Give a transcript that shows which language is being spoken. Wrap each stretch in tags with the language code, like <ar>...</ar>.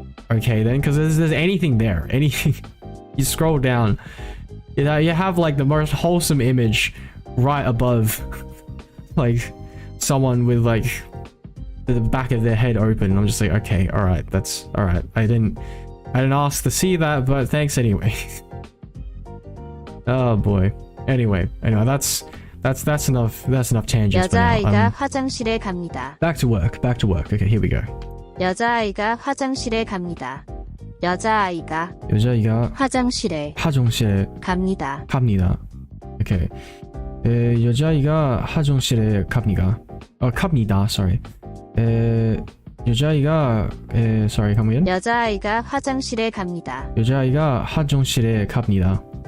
<en>Okay then, because there's anything there, anything. You scroll down, you know, you have like the most wholesome image right above, like someone with like the back of their head open. I'm just like, okay, all right, that's all right. I didn't ask to see that, but thanks anyway. Oh boy. Anyway, that's enough tangents for now.</en> <ko>여자아이가 화장실에 갑니다.</ko> <en>Back to work. Okay, here we go.</en> <ko>여자아이가 화장실에 갑니다. 여자아이가 화장실에 갑니다. 갑니다.</ko> <en>Okay.</en> <ko>여자아이가 화장실에 갑니다. 갑니다.</ko> <en>Sorry.</en> <ko>여자아이가</ko> <en>sorry, come again.</en> <ko>여자아이가 화장실에 갑니다. 여자아이가 화장실에 갑니다.</ko>